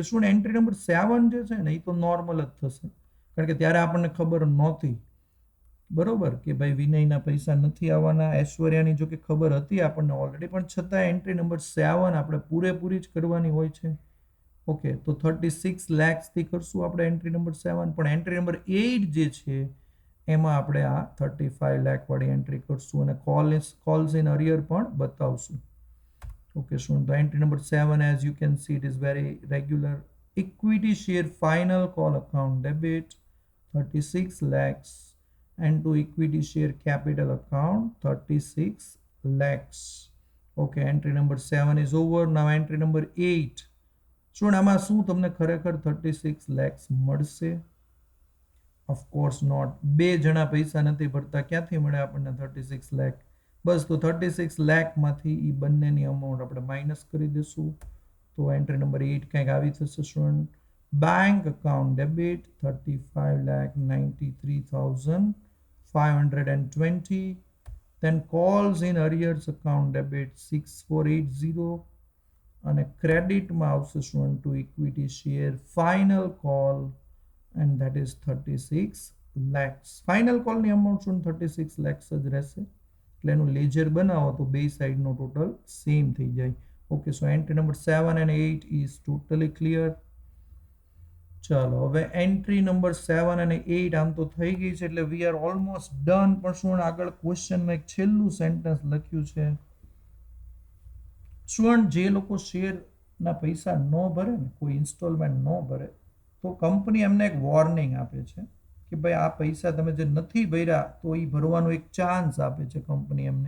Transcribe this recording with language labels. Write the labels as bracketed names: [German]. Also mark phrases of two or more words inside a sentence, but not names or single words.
[Gujarati] શું [English] entry number [Gujarati] 7 જે છે ને એ તો નોર્મલ જ થશે, કારણ કે ત્યારે આપણને ખબર નહોતી બરોબર કે ભાઈ વિનયના પૈસા નથી આવવાના, ઐશ્વર્યાની જો કે ખબર હતી આપણને ઓલરેડી, પણ છતાં [English] entry number [Gujarati] 7 આપણે પૂરેપૂરી જ કરવાની હોય છે. ઓકે, તો 36 લેક્સથી કરશું આપણે [English] entry number [Gujarati] 7, પણ [English] entry number [Gujarati] 8 જે છે એમાં આપણે આ 35 લાખ વાળી એન્ટ્રી કરશું અને [English] calls in arrear [Gujarati] પણ બતાવશું. [English] Okay, so the entry number 7, as you can see, it is very regular. Equity share final call account debit 36 lakhs, and to equity share capital account 36 lakhs. Okay, entry number 7 is over. Now entry number 8. So [Gujarati] આમાં શું તમને ખરેખર 36 lakhs મળશે? [English] of course not. [Gujarati] બે જણા પૈસા નથી ભરતા, ક્યાંથી મળે આપણને 36 લાખ? બસ, તો 36 લાખમાંથી એ બંનેની અમાઉન્ટ આપણે માઇનસ કરી દઈશું. તો [English] entry number [Gujarati] 8 કંઈક આવી થશે સ્ટુડન્ટ. [English] bank account debit [Gujarati] 35,93,520. [English] Then calls in arrears account debit 6480, [Gujarati] અને ક્રેડિટમાં આવશે સ્ટુડન્ટ [English] to equity share final call, and that is 36 lakhs. final call [Gujarati] અમાઉન્ટ શું 36 lakhs જ રહેશે. એટલે એનું લેજર બનાવો તો બે સાઈડનો [English] total same [Gujarati] થઈ જાય. [English] okay, so entry number 7 and 8 is totally clear. [Gujarati] ચાલો, હવે [English] entry number [Gujarati] 7 અને 8 આમ તો થઈ ગઈ છે, એટલે [English] we are almost done. [Gujarati] પણ શું આગળ ક્વેશ્ચનમાં એક છેલ્લું સેન્ટેન્સ લખ્યું છે. સ્ટુડન્ટ, જે લોકો શેરના પૈસા ન ભરે ને, કોઈ ઇન્સ્ટોલમેન્ટ ન ભરે, તો કંપની એમને એક વોર્નિંગ આપે છે કે ભાઈ આ પૈસા તમે જે નથી ભર્યા તો એ ભરવાનો એક ચાન્સ આપે છે કંપની એમને.